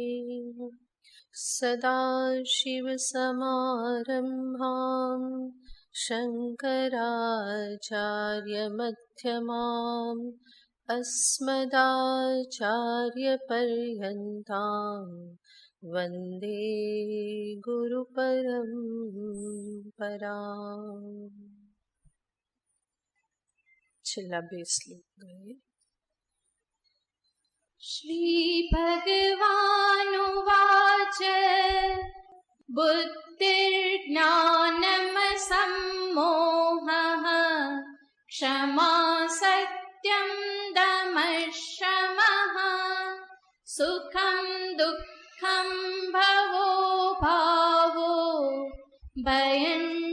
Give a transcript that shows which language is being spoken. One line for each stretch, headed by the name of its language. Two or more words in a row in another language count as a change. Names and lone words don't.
Sanskrit: सदाशिवसमारम्भां शङ्कराचार्यमध्यमाम् अस्मदाचार्यपर्यन्तां वन्दे गुरुपरम्पराम्।
Gujarati: छेल्ला બે શ્લોક ગઈએ।
Sanskrit: श्रीभगवानुवाच बुद्धिर्ज्ञानमसम्मोहः क्षमा सत्यं दमः शमः सुखं दुःखं भवो भावो भयं